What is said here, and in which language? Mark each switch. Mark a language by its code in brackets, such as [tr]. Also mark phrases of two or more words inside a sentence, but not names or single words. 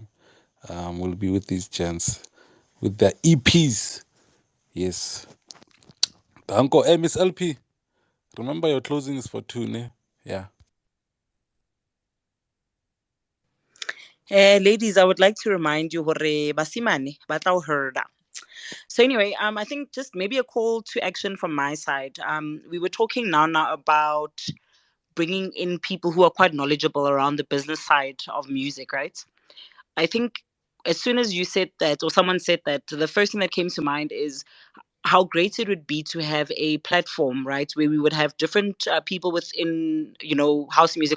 [en] We'll be with these gents with their EPs. Yes. Uncle, hey, Miss LP. Remember your closing is for 2, ne? Yeah. Ladies, I would like to remind you, [st] hore basimane batla herda. [en] So anyway, I think just maybe a call to action from my side. We were talking now about bringing in people who are quite knowledgeable around the business side of music, right? I think as soon as you said that, or someone said that, the first thing that came to mind is how great it would be to have a platform, right, where we would have different people within, house music.